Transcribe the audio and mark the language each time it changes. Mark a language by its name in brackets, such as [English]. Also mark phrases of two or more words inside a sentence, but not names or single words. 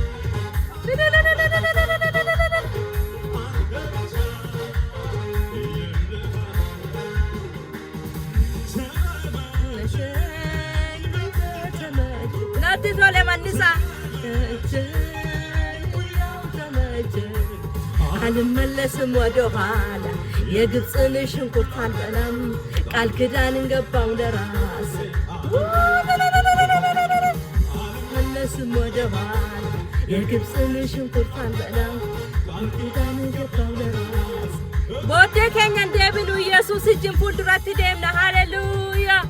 [Oromo] natti tole mannisa [Amharic] አልመለስም ወደ ኋላ የግብፅን ሽንኩርት አልበላም ቃል ኪዳንን ገባው ለራስ አልመለስም ወደ ኋላ የግብፅን ሽንኩርት አልበላም ቃል ኪዳንን ገባው ለራስ ቦቴ [Oromo] keenya deebinu [Amharic] ኢየሱስ እጅን [Oromo] fuulduratti deemna [Amharic] ሃሌሉያ